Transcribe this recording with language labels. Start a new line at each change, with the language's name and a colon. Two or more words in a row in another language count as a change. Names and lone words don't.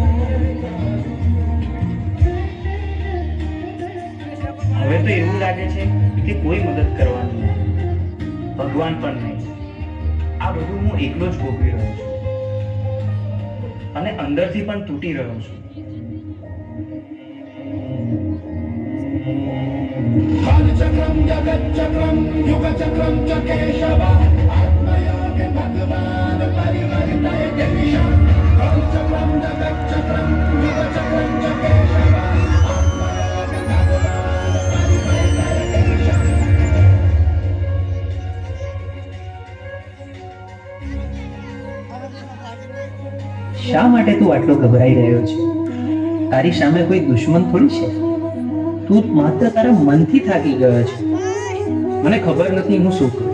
Gujarati: હવે તો એવું લાગે છે કે કોઈ મદદ કરવાનું નહીં, ભગવાન પણ નહીં. આ બધું હું એકલો જ ભોગવી રહ્યો છું અને અંદરથી પણ તૂટી રહ્યો છું.
Sanskrit: कालचक्रम जगच्चक्रम युगचक्रम च केशव आत्मयोग भगवान परिवर्तय दिशा कालचक्रम जगच्चक्रम युगचक्रम च केशव आत्मयोग भगवान परिवर्तय दिशा.
Gujarati: શા માટે તું આટલો ગભરાઈ રહ્યો છે? તારી સામે કોઈ દુશ્મન થોડી છે. તું માત્ર તારા મનથી થાકી ગયો છે. મને ખબર નથી હું શું કરું.